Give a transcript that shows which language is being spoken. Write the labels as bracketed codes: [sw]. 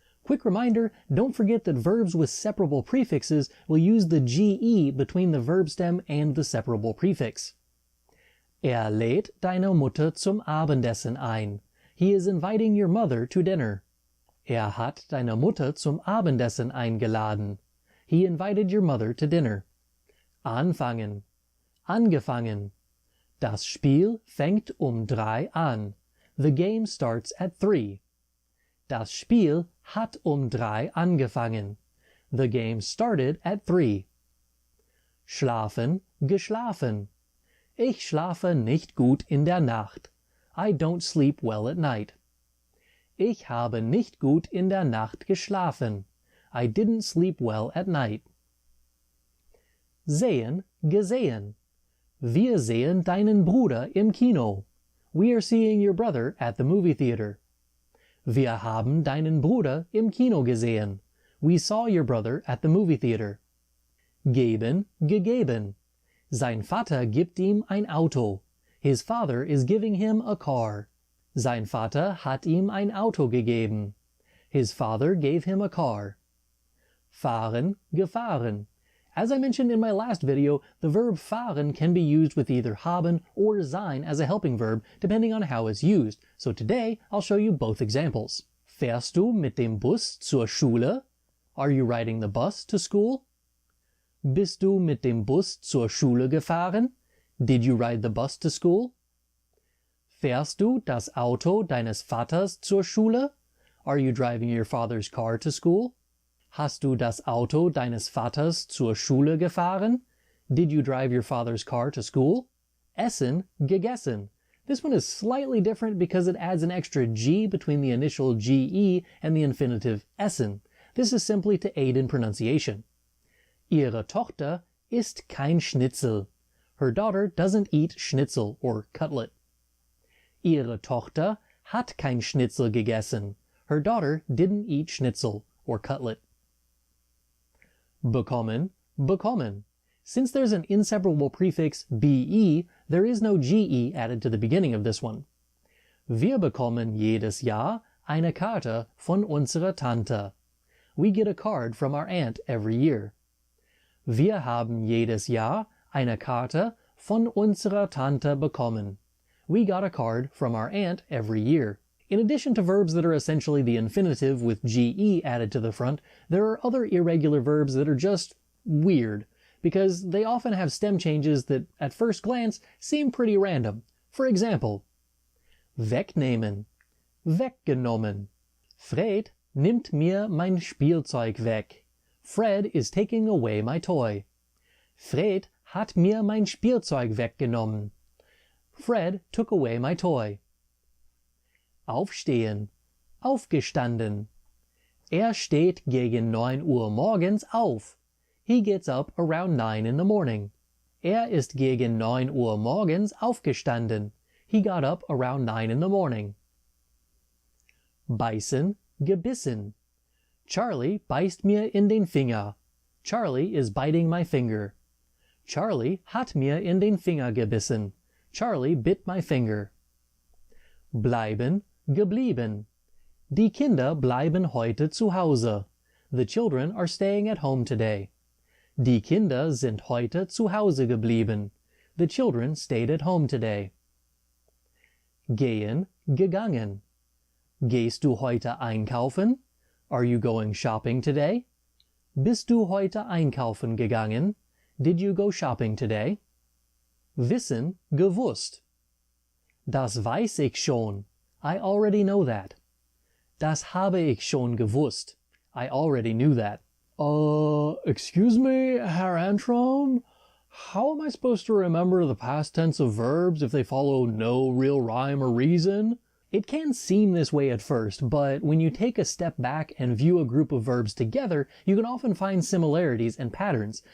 [en] Quick reminder, don't forget that verbs with separable prefixes will use the ge between the verb stem and the separable prefix. [de] Lädt deine Mutter zum Abendessen ein. [en] He is inviting your mother to dinner. [de] Hat deine Mutter zum Abendessen eingeladen. [en] He invited your mother to dinner. [de] Anfangen, angefangen. Das Spiel fängt 3 an. [en] The game starts at 3. [de] Das Spiel hat 3 angefangen. [en] The game started at 3. [de] Schlafen, geschlafen. Ich schlafe nicht gut in der Nacht. [en] I don't sleep well at night. [de] Ich habe nicht gut in der Nacht geschlafen. [en] I didn't sleep well at night. [de] Sehen, gesehen. Wir sehen deinen Bruder im Kino. [en] We are seeing your brother at the movie theater. [de] Wir haben deinen Bruder im Kino gesehen. [en] We saw your brother at the movie theater. [de] Geben, gegeben. Sein Vater gibt ihm ein Auto. [en] His father is giving him a car. [de] Sein Vater hat ihm ein Auto gegeben. [en] His father gave him a car. [de] Fahren, gefahren. [en] As I mentioned in my last video, the verb fahren can be used with either haben or sein as a helping verb, depending on how it's used. So today, I'll show you both examples. [de] Fährst du mit dem Bus zur Schule? [en] Are you riding the bus to school? [de] Bist du mit dem Bus zur Schule gefahren? [en] Did you ride the bus to school? [de] Fährst du das Auto deines Vaters zur Schule? [en] Are you driving your father's car to school? [de] Hast du das Auto deines Vaters zur Schule gefahren? [en] Did you drive your father's car to school? [de] Essen, gegessen. [en] This one is slightly different because it adds an extra g between the initial ge and the infinitive essen. This is simply to aid in pronunciation. [de] Ihre Tochter isst kein Schnitzel. [en] Her daughter doesn't eat Schnitzel or cutlet. [de] Ihre Tochter hat kein Schnitzel gegessen. [en] Her daughter didn't eat Schnitzel or cutlet. [de] Bekommen, bekommen. [en] Since there's an inseparable prefix be, there is no ge added to the beginning of this one. [de] Wir bekommen jedes Jahr eine Karte von unserer Tante. [en] We get a card from our aunt every year. [de] Wir haben jedes Jahr eine Karte von unserer Tante bekommen. [en] We got a card from our aunt every year. In addition to verbs that are essentially the infinitive with ge added to the front, there are other irregular verbs that are just weird, because they often have stem changes that at first glance seem pretty random. For example, wegnehmen, weggenommen. [de] Fred nimmt mir mein Spielzeug weg. [en] Fred is taking away my toy. [de] Fred hat mir mein Spielzeug weggenommen. [en] Fred took away my toy. [de] Aufstehen, aufgestanden. Er steht gegen 9 Uhr morgens auf. [en] He gets up around 9 in the morning. [de] Er ist gegen 9 Uhr morgens aufgestanden. [en] He got up around 9 in the morning. [de] Beißen, gebissen. Charlie beißt mir in den Finger. [en] Charlie is biting my finger. [de] Charlie hat mir in den Finger gebissen. [en] Charlie bit my finger. [de] Bleiben, geblieben. Die Kinder bleiben heute zu Hause. [en] The children are staying at home today. [de] Die Kinder sind heute zu Hause geblieben. [en] The children stayed at home today. [de] Gehen, gegangen. Gehst du heute einkaufen? [en] Are you going shopping today? [de] Bist du heute einkaufen gegangen? [en] Did you go shopping today? [de] Wissen, gewusst. Das weiß ich schon. [en] I already know that. [de] Das habe ich schon gewusst. [en] I already knew that. Excuse me, Herr Antrim? How am I supposed to remember the past tense of verbs if they follow no real rhyme or reason? It can seem this way at first, but when you take a step back and view a group of verbs together, you can often find similarities and patterns.